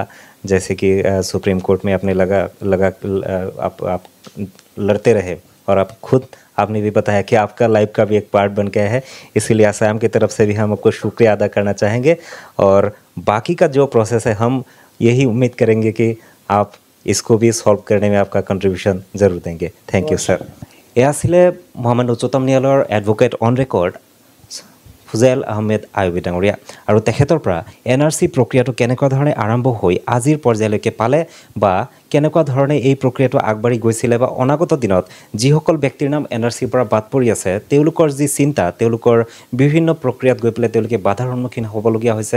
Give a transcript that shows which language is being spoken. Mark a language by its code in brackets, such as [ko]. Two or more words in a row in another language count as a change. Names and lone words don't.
[hi] जैसे कि सुप्रीम कोर्ट में आपने आप लड़ते रहे, और आप खुद आपने भी बताया कि आपका लाइफ का भी एक पार्ट बन गया है, इसीलिए असम की तरफ से भी हम आपको शुक्रिया अदा करना चाहेंगे और बाकी का जो प्रोसेस है हम यही उम्मीद करेंगे कि आप इसको भी सॉल्व करने में आपका कंट्रीब्यूशन जरूर देंगे। [en] Thank you sir. [as] এয়া আছিলে মহামান্য উচ্চতম ন্যায়ালয়ৰ [en] Advocate on Record [as] ফুজাইল আহমেদ আয়ুবী ডাঙৰীয়া আৰু তেখেতৰ পৰা NRC প্ৰক্ৰিয়াটো কেনেকুৱা ধৰণে আৰম্ভ হৈ আজিৰ পৰ্যায়লৈকে পালে বা কেনেকুৱা ধৰণে এই প্ৰক্ৰিয়াটো আগবাঢ়ি গৈছিলে বা অনাগত দিনত যিসকল ব্যক্তিৰ নাম NRCৰ পৰা বাদ পৰি আছে তেওঁলোকৰ যি চিন্তা তেওঁলোকৰ বিভিন্ন প্ৰক্ৰিয়াত গৈ পেলাই তেওঁলোকে বাধাৰ সন্মুখীন হ'বলগীয়া হৈছে।